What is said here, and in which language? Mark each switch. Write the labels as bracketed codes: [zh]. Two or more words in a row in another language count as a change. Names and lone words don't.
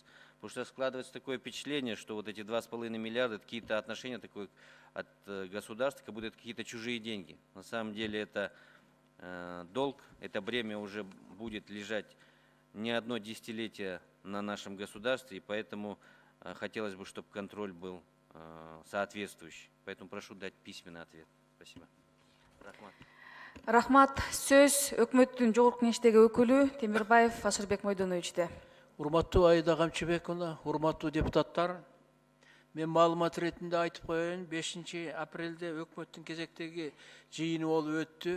[ru] Потому что складывается такое впечатление, что вот эти 2,5 миллиарда, это какие-то отношения такое от государства, как будто это какие-то чужие деньги. На самом деле это долг, это бремя уже будет лежать не одно десятилетие на нашем государстве, и поэтому хотелось бы, чтобы контроль был соответствующий. Поэтому прошу дать письменный ответ. Спасибо. [ky] Рахмат. Рахмат. Сөз өкмөттүн жогорку кеңештеги өкүлү Темирбаев Ашырбек Мойдоновичте. Урматтуу Аида Камчыбековна, урматтуу депутаттар, мен маалымат иретинде айтып коеюн, 5 апрелде өкмөттүн кезектеги жыйыны болуп өттү.